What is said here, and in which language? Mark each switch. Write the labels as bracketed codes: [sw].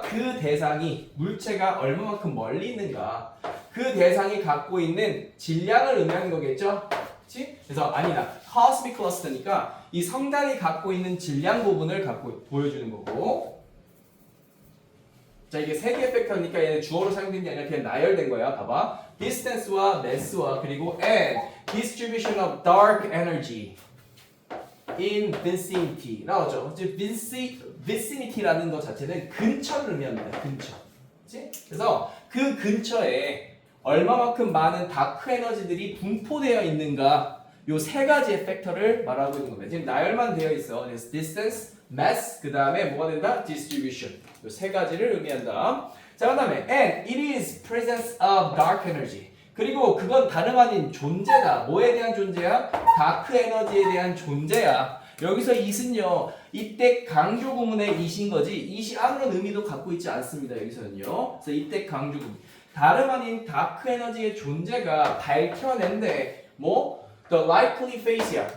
[ko] 그 대상이 물체가 얼마만큼 멀리 있는가 그 대상이 갖고 있는 질량을 의미하는 거겠죠? 그치? 그래서 아니다 cosmic cluster니까 이 성단이 갖고 있는 질량 부분을 보여주는 거고 자 이게 세 개의 팩터니까 얘는 주어로 사용된 게 아니라 그냥 나열된 거야. 봐봐 [en] distance와 mass와 [ko] 그리고 [en] and distribution of dark energy in vicinity [ko] 나오죠. vicinity라는 것 자체는 근처를 의미합니다. 근처. 그치? 그래서 그 근처에 얼마만큼 많은 다크 에너지들이 분포되어 있는가 요 세 가지의 팩터를 말하고 있는 겁니다. 지금 나열만 되어 있어. 그래서 distance, mass, 그 다음에 뭐가 된다? distribution. 요 세 가지를 의미한다. 자, 그 다음에 [en] and it is presence of dark energy. [ko] 그리고 그건 다름 아닌 존재다. 뭐에 대한 존재야? 다크 에너지에 대한 존재야. 여기서 it은요. 이때 강조 구문의 it인 거지. it이 아무런 의미도 갖고 있지 않습니다. 여기서는요. 그래서 이때 강조 구문. 다름 아닌 다크 에너지의 존재가 밝혀낸데 [en] the likely face [ko] 야.